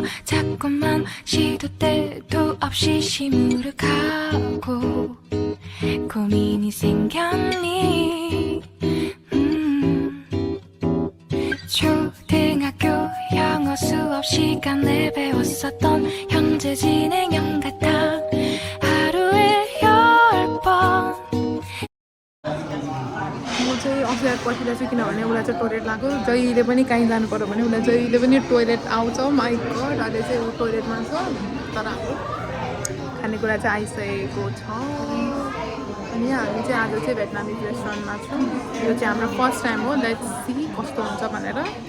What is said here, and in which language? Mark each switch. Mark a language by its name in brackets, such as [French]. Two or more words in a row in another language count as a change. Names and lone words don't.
[Korean] 자꾸만 시도 때도 없이 시무룩하고 고민이 생겼니. 초등학교 영어 수업 시간에 배웠었던 현재 진행형 같아. 하루에 10번. [Nepali] म चाहिँ अफियर पर्खिरहेको छु किनभने उसलाई चाहिँ टोइलेट लाग्यो जहिले पनि कहीँ जानु पऱ्यो भने उसलाई जहिले पनि टोइलेट आउँछ [English] my god [Nepali] अहिले चाहिँ ऊ टोइलेटमा छ तर हाम्रो खानेकुरा चाहिँ आइसकेको छ अनि हामी चाहिँ आज चाहिँ भेटनामिज रेस्टुरेन्टमा छौँ यो चाहिँ हाम्रो [English] first time [Nepali] हो [English] let's see [Nepali] कस्तो हुन्छ भनेर